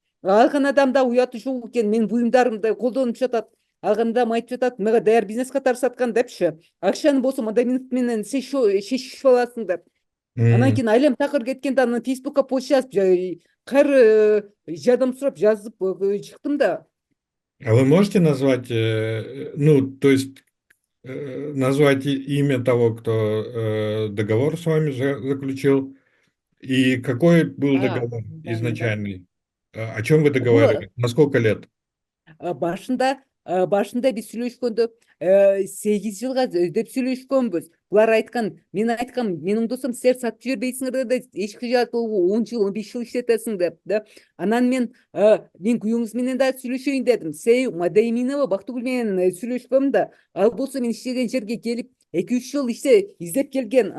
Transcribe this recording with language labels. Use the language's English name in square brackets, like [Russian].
[Kyrgyz] Алган адам да уяты жок экен, менин буюмдарымды колдонуп жатат. Алган адам айтып жатат, мага даяр бизнес катары саткан депчи. Акчаны болсо мадаминов менен чечишип аласың деп. Анан М. кийин айлам такыр кеткенде анан Фейсбукка пост жазып, кайры жардам сурап жазып чыктым да. [Russian] А вы можете назвать, ну, то есть назвать имя того, кто договор с вами заключил, и какой был договор Да. изначальный? О чем вы [Kyrgyz] Бул [Russian] договаривались? На сколько лет? [Kyrgyz] башында башында биз сүйлөшкөндө 8 жылга деп сүйлөшкөнбүз. Булар айткан, мен айткам, менин досум, силер сатып жибербейсиңер да эч кыжаат болбой 10 жыл 15 жыл иштетесиң деп да. Анан мен күйөөңүз менен да сүйлөшөйүн дедим. Себеби Мадайминова Бактыгүл менен сүйлөшпөм да. Ал болсо мен иштеген жерге келип 2-3 жыл издеп келген.